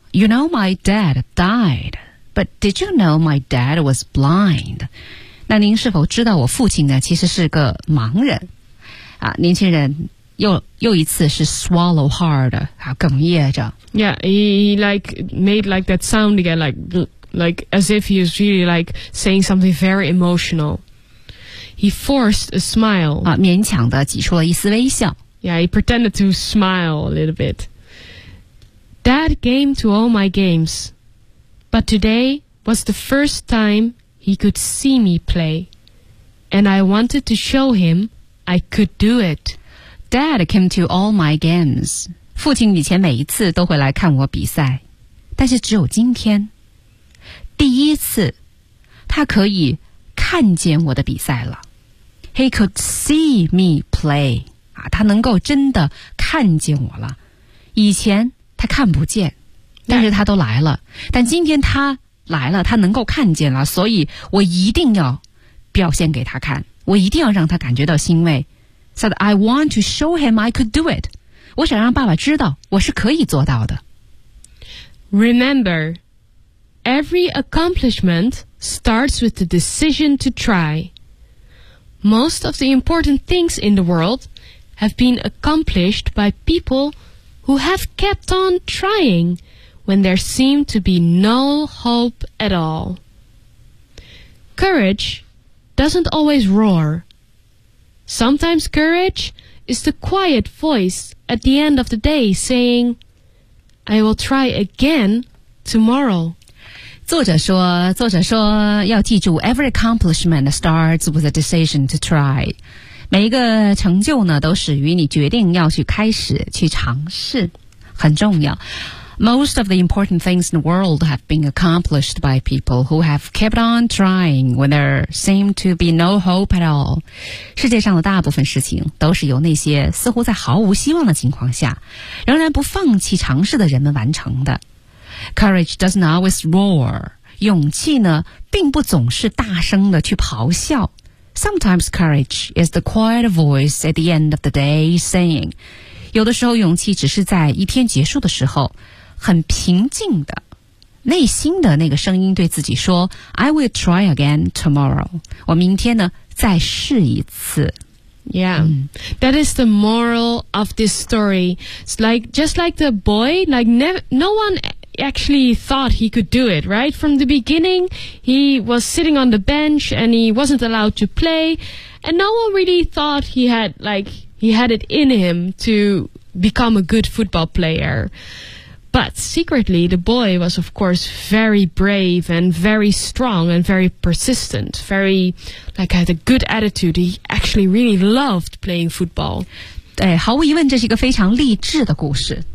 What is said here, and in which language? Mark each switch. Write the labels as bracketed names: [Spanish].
[English] You know my dad died. But did you know my dad was blind? [Chinese] 那您是否知道我父亲呢其实是个盲人啊，年轻人又一次是 [English] swallow hard, [Chinese] 啊，哽咽着。 [English] Yeah, he like made like that sound again, like as if he was really like saying something very emotional. He forced a smile. [Chinese] 啊，勉强的挤出了一丝微笑。 [English] Yeah, he pretended to smile a little bit. Dad came to all my games, but today was the first time,He could see me play, and I wanted to show him I could do it. Dad came to all my games. [Chinese] 父亲以前每一次都会来看我比赛，但是只有今天，第一次，他可以看见我的比赛了。 [English] He could see me play. [Chinese] 啊，他能够真的看见我了。以前他看不见，但是他都来了。但今天他。来了他能够看见了所以我一定要表现给他看我一定要让他感觉到欣慰 [English] said, I want to show him I could do it. [Chinese] 我想让爸爸知道我是可以做到的。 [English] Remember, every accomplishment starts with the decision to try. Most of the important things in the world have been accomplished by people who have kept on trying when there seemed to be no hope at all. Courage doesn't always roar. Sometimes courage is the quiet voice at the end of the day saying,I will try again tomorrow. [Chinese] 作者说要记住 [English] every accomplishment starts with a decision to try. [Chinese] 每一个成就呢都始于你决定要去开始去尝试。很重要。 [English] Most of the important things in the world have been accomplished by people who have kept on trying when there seemed to be no hope at all. [Chinese] 世界上的大部分事情都是由那些似乎在毫无希望的情况下仍然不放弃尝试的人们完成的。 [English] Courage doesn't always roar. [Chinese] 勇气呢并不总是大声的去咆哮。 [English] Sometimes courage is the quiet voice at the end of the day saying, [Chinese] 有的时候勇气只是在一天结束的时候很平静的内心的那个声音对自己说 [English] I will try again tomorrow. [Chinese] 我明天呢再试一次。 [English] Yeah,、嗯、that is the moral of this story. It's like, just like the boy, like no one actually thought he could do it, right? From the beginning, he was sitting on the bench and he wasn't allowed to play. And no one really thought he had it in him to become a good football player. But secretly, the boy was, of course, very brave and very strong and very persistent. Very, like, had a good attitude. He actually really loved playing football. [Chinese] 对，毫无疑问，这是一个非常励志的故事。